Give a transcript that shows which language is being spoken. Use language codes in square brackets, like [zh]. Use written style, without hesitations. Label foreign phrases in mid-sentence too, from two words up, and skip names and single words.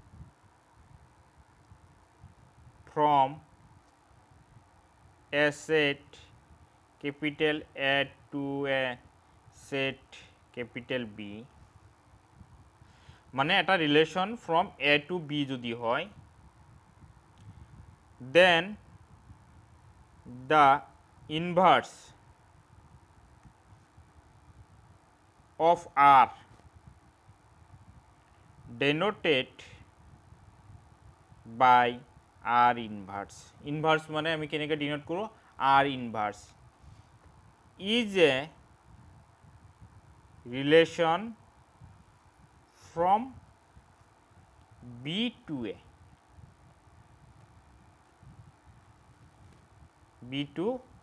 [en] from a set capital A to a set capital B [as] মানে এটা রিলেশন [en] from A to B [as] যদি হয় [en] then the inverse of R denoted by R inverse [as] মানে আমি কেনেকৈ ডিনোট কৰোঁ [en] R inverse is a relation from B2A, B2A.